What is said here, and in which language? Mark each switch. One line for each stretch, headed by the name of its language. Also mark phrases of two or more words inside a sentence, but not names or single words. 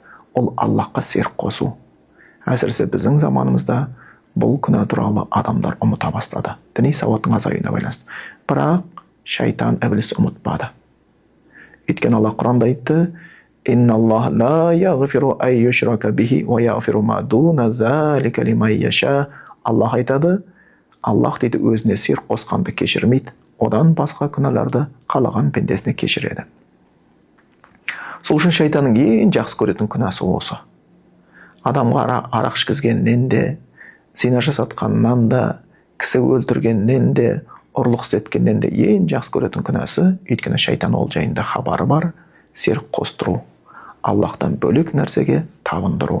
Kazakh: Ол Аллахқа серік қосу. Әсіресе біздің заманымызда бұл күнә туралы адамдар ұмыта бастады. Діни сауаттың азаюына байланысты. Бірақ шайтан ібліс ұмытпады. Өйткені Аллах Құранда айтты:
Arabic: «إن الله لا يغفر أن يشرك به ويغفر ما دون ذلك لمن يشاء».
Kazakh: Аллах айтады, Аллах дейді өзіне серік қосқанды кешірмейді, одан басқа күнәларды қалаған пендесіне кешіреді. Сол үшін шайтанның ең жақсы көретін күнәсі осы. Адамға арақ ішкізгеннен де, зина жасатқаннан да, кісі өлтіргеннен де, ұрлық істеткеннен де ең жақсы көретін күнәсі, өйткені шайтан ол жайында хабары бар, серік қостыру, Аллахтан бөлек нәрсеге табындыру.